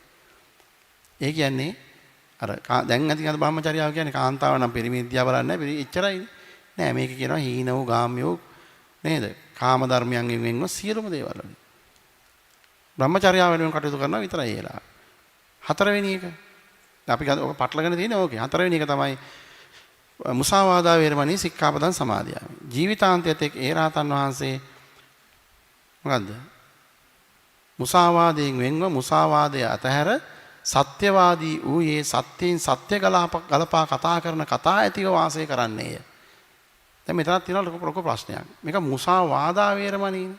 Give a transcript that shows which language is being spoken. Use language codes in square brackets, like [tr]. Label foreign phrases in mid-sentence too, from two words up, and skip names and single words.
[si] ඒ කියන්නේ අර දැන් ඇති අද බ්‍රහ්මචර්යාව කියන්නේ කාන්තාව නම් පිරිමි විද්‍යාව බලන්නේ නැහැ. එච්චරයි නෑ. මේක කියනවා හීන වූ ගාම්‍ය වූ නේද? කාම ධර්මයන්ගෙන් වෙන්ව සියලුම දේවල් වලින්. බ්‍රහ්මචර්යාව වෙනුවෙන් කටයුතු කරනවා විතරයි ඒලා. හතරවෙනි එක. අපි ඔක පටලගෙන තියෙන්නේ ඕකේ. හතරවෙනි එක තමයි [pi] මුසාවාදා වේරමණී සික්ඛාපදං සමාදියාමි. [si] ජීවිතාන්තයත් එක් ඒ රහතන් වහන්සේ මොකද්ද? මුසාවාදයෙන් වෙන්ව මුසාවාදය අතහැර සත්‍යවාදී වූයේ සත්‍යයෙන් සත්‍ය ගලපා කතා කරන කතා ඇතිව වාසය කරන්නේය. දැන් මෙතනත් තියෙනවා ලොකු ප්‍රශ්නයක්. මේක [pi] මුසාවාදා වේරමණීනේ.